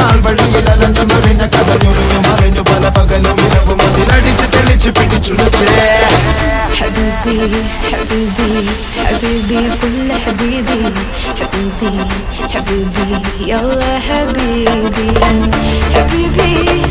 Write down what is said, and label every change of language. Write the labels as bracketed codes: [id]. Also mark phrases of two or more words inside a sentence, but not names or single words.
[ml] വഴിയിൽ അലഞ്ഞു മറിഞ്ഞ കഥഞ്ഞുറിഞ്ഞു മറിഞ്ഞു പല പകലും ഇരവും അതിലടിച്ച് തെളിച്ച് പിടിച്ചുലച്ചേ [ar] حبيبي حبيبي حبيبي كل حبيبي حبيبي حبيبي يلا حبيبي حبيبي